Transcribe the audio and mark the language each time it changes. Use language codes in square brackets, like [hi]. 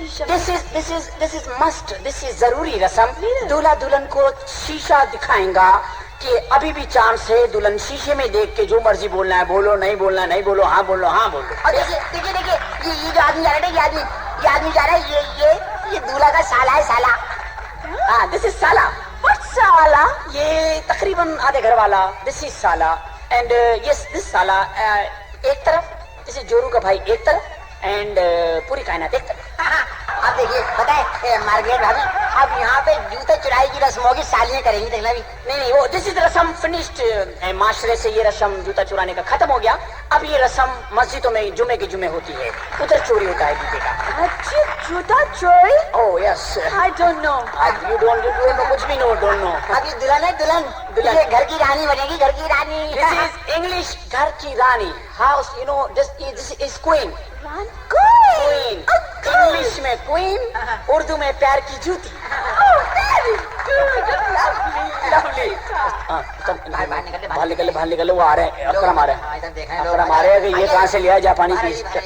[en] This is must, this is [hi] जरूरी रस्म। दूल्हा दुल्हन को शीशा दिखाएगा कि अभी भी चांस है। दुल्हन शीशे में देख के जो मर्जी बोलना है बोलो, नहीं बोलना नहीं बोलो, हाँ बोलो। और देखिए, ये जो आदमी जा रहा है, ये आदमी जा रहा है, ये दूल्हा का साला। [en] हाँ, this is साला। [hi] साला? ये तकरीबन आधे घर वाला। [en] this is साला and yes this साला [hi] एक तरफ, जैसे जोरू का भाई एक तरफ एंड पूरी कायनात एक तरफ। अब देखिए, पता है मार्गरेट भाभी, अब यहाँ पे जूता चुराई की रस्म होगी, सालियाँ करेंगी। देखना भी नहीं, वो [en] this is [hi] रस्म [en] Finished. [hi] माशरे से ये रस्म जूता चुराने का खत्म हो गया। अब ये रस्म मस्जिदों में जुमे के जुमे होती है, उधर चोरी होता है जूते का। अच्छा, जूता चोरी? [en] Oh yes. I don't know. You don't know, [hi] कुछ भी [en] don't know। [hi] अब ये दुल्हन है, दुल्हन ये घर की रानी बनेगी, घर की रानी। [en] This is English, [hi] घर की रानी। [en] House, you know, this is queen। Queen. [hi] English में क्वीन, उर्दू में प्यार की जूती। [en] Oh, very lovely. [hi] हाँ, बाहर निकल ले, वो आ रहे हैं, अकरम आ रहे हैं, अकरम आ रहे हैं कि ये कहाँ से लिया है जापानी पीस।